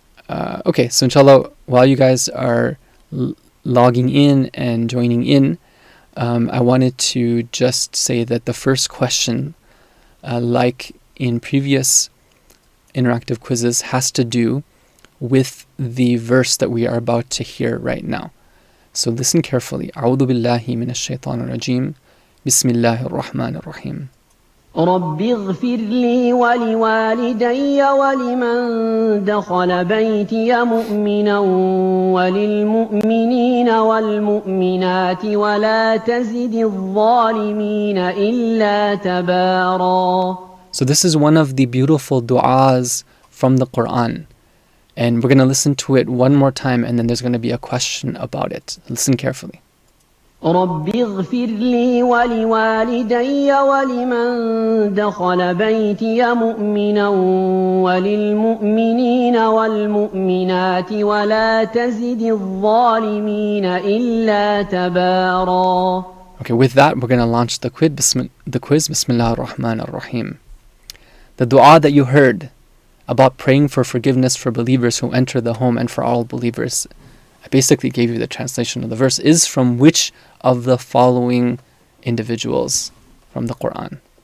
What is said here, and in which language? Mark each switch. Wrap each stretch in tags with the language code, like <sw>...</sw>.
<en>Okay, so inshallah, while you guys are logging in and joining in, I wanted to just say that the first question, like in previous interactive quizzes, has to do with the verse that we are about to hear right now. So listen carefully.</en> <ar>أعوذ بالله من الشيطان الرجيم. بسم الله الرحمن الرحيم. رب اغفر لي ولوالدي ولمن دخل بيتي مؤمنا وللمؤمنين والمؤمنات ولا تزد الظالمين إلا تبارا.</ar> <en>So this is one of the beautiful du'as from the Quran. And we're going to listen to it one more time, and then there's going to be a question about it. Listen carefully.</en> <ar>رب اغفر لي ولوالدي ولمن دخل بيتي مؤمنا وللمؤمنين والمؤمنات ولا تزد الظالمين إلا تبارا.</ar> <en>Okay, with that, we're going to launch the quiz.</en> <ar>Bismillah ar-Rahman ar-Rahim.</ar> <en>The dua that you heard about praying for forgiveness for believers who enter the home and for all believers, I basically gave you the translation of the verse, is from which of the following individuals from the Quran?</en>